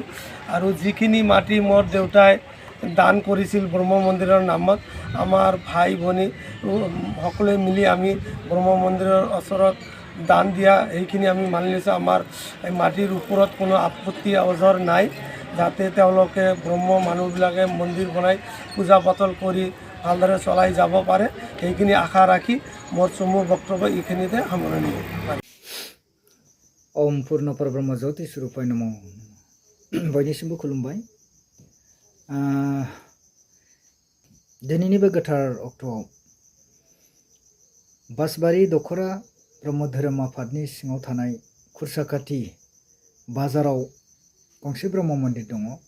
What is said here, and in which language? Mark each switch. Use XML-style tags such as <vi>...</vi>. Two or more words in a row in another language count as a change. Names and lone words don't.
<as>আৰু যিখিনি মাটি মোৰ দেউতাই দান কৰিছিল ব্ৰহ্ম মন্দিৰৰ নামত, আমাৰ ভাই ভনী সকলোৱে মিলি আমি ব্ৰহ্ম মন্দিৰৰ ওচৰত দান দিয়া এইখিনি আমি মানি লৈছোঁ। আমাৰ এই মাটিৰ ওপৰত কোনো আপত্তি অজৰ নাই, যাতে তেওঁলোকে ব্ৰহ্ম মানুহবিলাকে মন্দিৰ বনাই পূজা পাতল কৰি ভালদৰে চলাই যাব পাৰে, সেইখিনি আশা ৰাখি মোৰ চমু বক্তব্য এইখিনিতে সামৰণি মাৰিম।</as> <sa>ओम पूर्ण परब्रह्म ज्योति स्वरूपाय नमो।</sa> <brx>बयनिसिमबो खुलुमबाय। दिनैनि बे गोथार अक्ट'आव बासबारि दख'रा ब्रह्म धोरोम आफादनि सिङाव थानाय खुरसाखाथि बाजाराव गंसे ब्रह्म मन्दिर दङ।</brx>